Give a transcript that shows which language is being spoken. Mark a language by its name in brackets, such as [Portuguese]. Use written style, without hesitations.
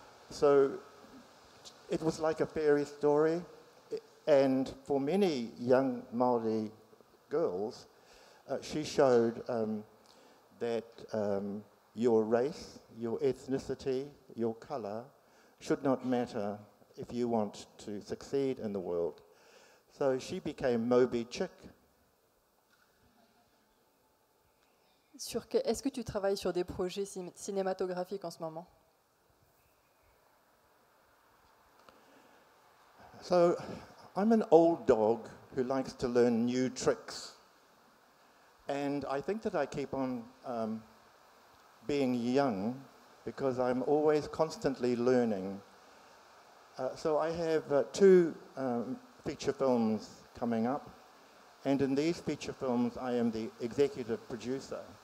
[English] So it was like a fairy story, and for many young Māori girls, she showed that your race, your ethnicity, your colour should not matter if you want to succeed in the world. So she became Moby Chick. [French] Est-ce que tu travailles sur des projets cinématographiques en ce moment? [English] So I'm an old dog who likes to learn new tricks. And I think that I keep on being young because I'm always constantly learning. So I have two feature films coming up, and in these feature films I am the executive producer.